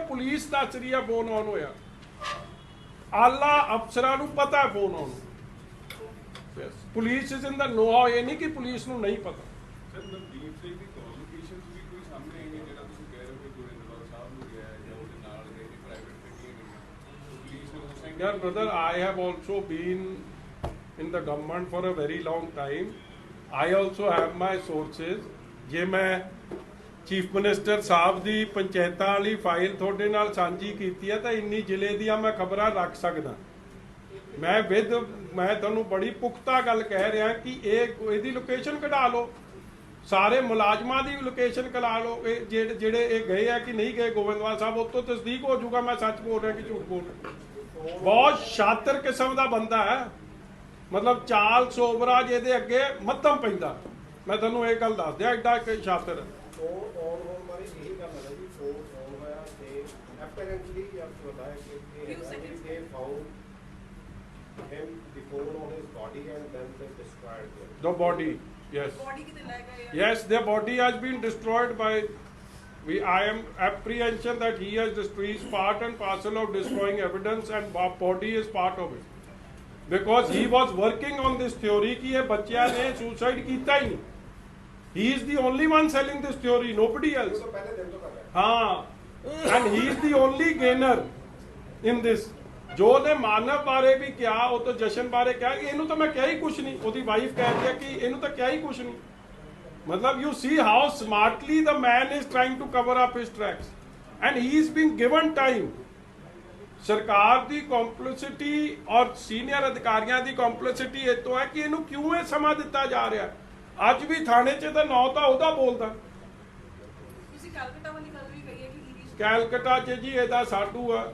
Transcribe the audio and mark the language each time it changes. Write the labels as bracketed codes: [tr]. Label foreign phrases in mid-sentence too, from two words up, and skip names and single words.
[pa] ਪੁਲਿਸ ਦੱਸ ਰਹੀ ਆ [en] phone on [pa] ਹੋਇਆ, ਆਲਾ ਅਫਸਰਾਂ ਨੂੰ ਪਤਾ [en] phone on, police is in the know how, [pa] ਇਹ ਨਹੀਂ ਕਿ ਪੁਲਿਸ ਨੂੰ ਨਹੀਂ ਪਤਾ। ਸਰ ਨਵਦੀਪ ਸਿੰਘ ਦੀ ਕਮਿਊਨੀਕੇਸ਼ਨ ਵੀ ਕੋਈ ਸਾਹਮਣੇ ਆਈ ਹੈ, ਜਿਹੜਾ ਤੁਸੀਂ ਕਹਿ ਰਹੇ ਹੋ ਕਿ ਗੁਰਿੰਦਰਪਾਲ ਸਾਹਿਬ ਨੂੰ ਗਿਆ ਜਾਂ ਉਹਦੇ ਨਾਲ ਗਏ ਪ੍ਰਾਈਵੇਟ ਗੱਡੀਆਂ ਗਈਆਂ ਪੁਲਿਸ ਨੇ ਉਸ ਟਾਈਮ? ਯਾਰ ਬ੍ਰਦਰ, [en] I have also been in the government for a very long time. I also have my sources. [pa] ਜੇ ਮੈਂ [en] chief minister [pa] ਸਾਹਿਬ ਦੀ ਪੰਚਾਇਤਾਂ ਵਾਲੀ ਫਾਈਲ ਤੁਹਾਡੇ ਨਾਲ ਸਾਂਝੀ ਕੀਤੀ ਹੈ ਤਾਂ ਇੰਨੀ ਜ਼ਿਲ੍ਹੇ ਦੀਆਂ ਮੈਂ ਖਬਰਾਂ ਰੱਖ ਸਕਦਾ। ਮੈਂ ਤੁਹਾਨੂੰ ਬੜੀ ਪੁਖਤਾ ਗੱਲ ਕਹਿ ਰਿਹਾ ਕਿ ਇਹਦੀ ਲੋਕੇਸ਼ਨ ਕਢਾ ਲਓ, ਸਾਰੇ ਮੁਲਾਜ਼ਮਾਂ ਦੀ ਲੋਕੇਸ਼ਨ ਕਢਾ ਲਓ, ਇਹ ਜਿਹੜੇ ਇਹ ਗਏ ਆ ਕਿ ਨਹੀਂ ਗਏ ਗੋਬਿੰਦਵਾਲ ਸਾਹਿਬ, ਉਹ ਤੋਂ ਤਸਦੀਕ ਹੋ ਜਾਊਗਾ ਮੈਂ ਸੱਚ ਬੋਲ ਰਿਹਾ ਕਿ ਝੂਠ ਬੋਲ ਰਿਹਾ। ਬਹੁਤ ਸ਼ਾਤਰ ਕਿਸਮ ਦਾ ਬੰਦਾ ਹੈ, ਮਤਲਬ ਚਾਲ ਸੋਬਰਾ ਜਿਹਦੇ ਅੱਗੇ ਮੱਧਮ ਪੈਂਦਾ। ਮੈਂ ਤੁਹਾਨੂੰ ਇਹ ਗੱਲ ਦੱਸ ਦਿਆਂ, ਐਡਾ ਸ਼ਾਤਰ ਹੈ। [en] The body, yes. Yes, their body has been destroyed by. I am apprehension that he has destroyed, is part and parcel of destroying evidence, and body is part of it. Because he was working on this theory [hi] कि ये बच्चा ने [en] suicide [hi] किया ही नहीं. [en] He is the only one selling this theory, nobody else. हाँ, and he is the only gainer in this. [pa] ਜੋ ਨੇ ਮਾਨਵ ਬਾਰੇ ਵੀ ਕਿਹਾ, ਉਹ ਤਾਂ ਜਸ਼ਨ ਬਾਰੇ ਕਿਹਾ ਕਿ ਇਹਨੂੰ ਤਾਂ ਮੈਂ ਕਿਹਾ ਹੀ ਕੁਛ ਨਹੀਂ, ਉਹਦੀ ਵਾਈਫ ਕਹਿੰਦੀ ਹੈ ਕਿ ਇਹਨੂੰ ਤਾਂ ਕਿਹਾ ਹੀ ਕੁਛ ਨਹੀਂ। [en] ਮਤਲਬ you see how smartly the man is trying to cover up his tracks, and he is being given time. [pa] ਸਰਕਾਰ ਦੀ ਕੰਪਲਿਸਿਟੀ ਔਰ ਸੀਨੀਅਰ ਅਧਿਕਾਰੀਆਂ ਦੀ ਕੰਪਲਿਸਿਟੀ ਇਹ ਤੋਂ ਹੈ ਕਿ ਇਹਨੂੰ ਕਿਉਂ ਇਹ ਸਮਾਂ ਦਿੱਤਾ ਜਾ ਰਿਹਾ। ਅੱਜ ਵੀ ਥਾਣੇ 'ਚ ਤਾਂ ਨਾਂ ਤਾਂ ਉਹਦਾ ਬੋਲਦਾ। ਤੁਸੀਂ ਕੈਲਕਟਾ ਵਾਲੀ ਗੱਲ ਵੀ ਕਹੀ ਹੈ ਕਿ ਕੈਲਕਟਾ 'ਚ ਜੀ ਇਹਦਾ ਸਾਡੂ ਆ।